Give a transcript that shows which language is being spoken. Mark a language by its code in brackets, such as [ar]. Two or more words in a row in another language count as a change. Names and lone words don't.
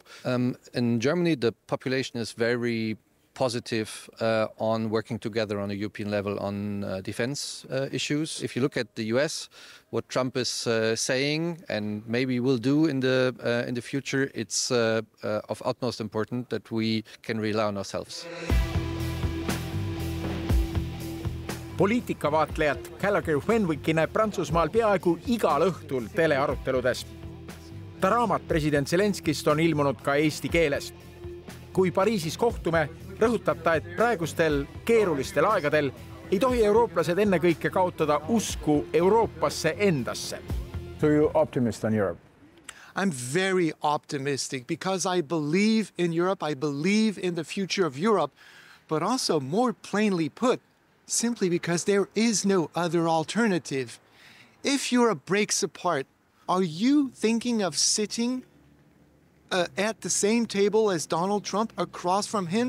[en] In Germany, the population is very positive on working together on a European level on defense issues. If you look at the US, what Trump is saying and maybe will do in the future, it's of utmost importance that we can rely on ourselves. [et] Poliitikavaatlejat Gallagher Fenwicki näeb Prantsusmaal peaaegu igal õhtul telearuteludes. Ta raamat president Zelenskist on ilmunud ka eesti keeles. Kui Pariisis kohtume, rõhutab ta, et praegustel keerulistel aegadel ei tohi eurooplased ennekõike kaotada usku Euroopasse endasse. [en] So you're optimist on Europe? I'm very optimistic because I believe in Europe. I believe in the future of Europe, but also more plainly put, simply because there is no other alternative. If Europe breaks apart, are you thinking of sitting at the same table as Donald Trump across from him?